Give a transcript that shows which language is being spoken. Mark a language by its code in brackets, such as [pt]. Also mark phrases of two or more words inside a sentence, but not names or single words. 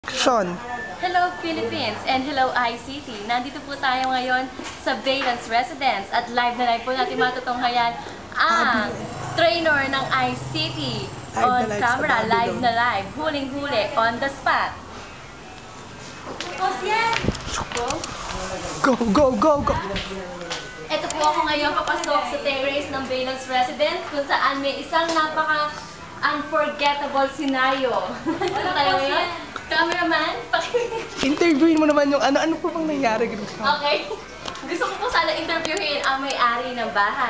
[en] Action! Hello Philippines and hello ICT. [tl] Nandito po tayo ngayon sa Valence Residence at live na live po natin matutunghayan ang trainer ng ICT [en] on camera, [tl] live na live, huling-huli, [en] on the spot. Go, go, go, go! [tl] Ito po ako ngayon papasok sa terrace ng Valence Residence kung saan may isang napaka-unforgettable scenario. Ano tayo ngayon? Cameraman, Interviewin mo naman yung ano po bang nangyari? [en] Okay. [tl] Gusto ko po sana interviewin ang may-ari ng bahay.